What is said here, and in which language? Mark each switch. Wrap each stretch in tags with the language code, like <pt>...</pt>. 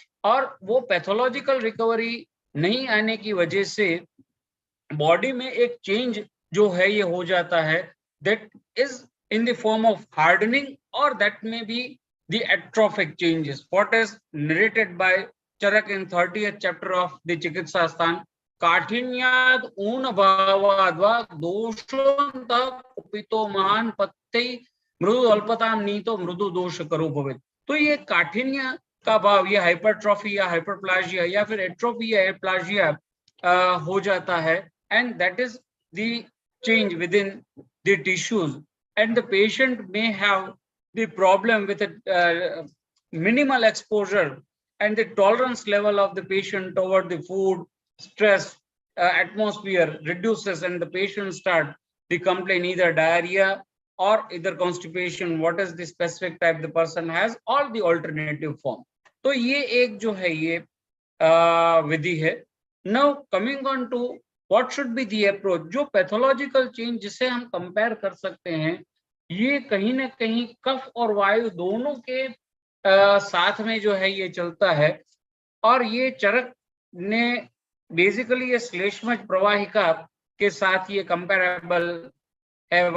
<hi>और वो pathological recovery नहीं आने की वजह से बॉडी में एक चेंज जो है ये हो जाता</hi> <en>है, that is in the form of hardening, और that में बी the atrophic changes, what is narrated by Charak in 30th chapter of the Chikitsa Sthan</en> <sa>काठिन्याद ऊन भावाद्वा दोषोन्तः कुपितो महान पत्ते मृदु अल्पताम नीतो मृदु दोष करो भवेत्।</sa> <hi>तो ये काठिन्य का भाव, ये हाइपरट्रॉफी या हाइपरप्लाजिया या फिर एट्रोफी या एप्लाजिया हो जाता</hi> <en>है, and that is the change within the tissues, and the patient may have the problem with minimal exposure, and the tolerance level of the patient toward the food, stress, atmosphere reduces, and the patient start the complaint either diarrhea or either constipation, what is the specific type the person has, or the alternative form.</en> <hi>तो ये एक जो है ये विधि है.</hi> <en>Now coming on to what should be the approach,</en> <hi>जो pathological change जिसे हम कंपेयर कर सकते हैं, ये कहीं ना कहीं कफ और वायु दोनों के साथ में जो है ये चलता है. और ये चरक ने बेसिकली ये श्लेष्मज प्रवाहिका के साथ ये कंपेरेबल है.</hi>